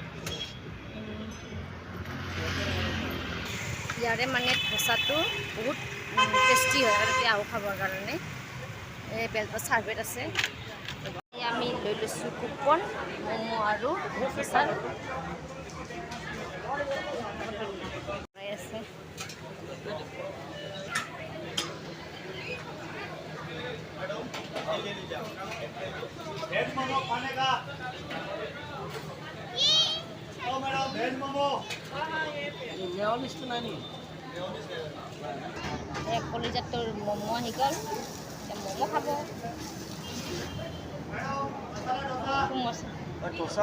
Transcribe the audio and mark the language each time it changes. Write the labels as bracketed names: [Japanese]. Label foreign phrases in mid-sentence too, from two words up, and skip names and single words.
[Assamese] ইয়াৰে মানে ধোচাটো বহুত টেষ্টি হয় আৰু এতিয়া আহোঁ খাবৰ কাৰণে। এই বেলতলা চাৰ্ভেত আছে। আমি লৈ লৈছোঁ কুপন, ম'ম' আৰু ধোচাৰ আছে। [Hindi] वेज मोमो खाने का ओ मैडम वेज मोमो मेयोनीज तो नहीं [Assamese] কলিজাটোৰ ম'ম' আহি গ'ল, এতিয়া ম'ম' খাব। डोसा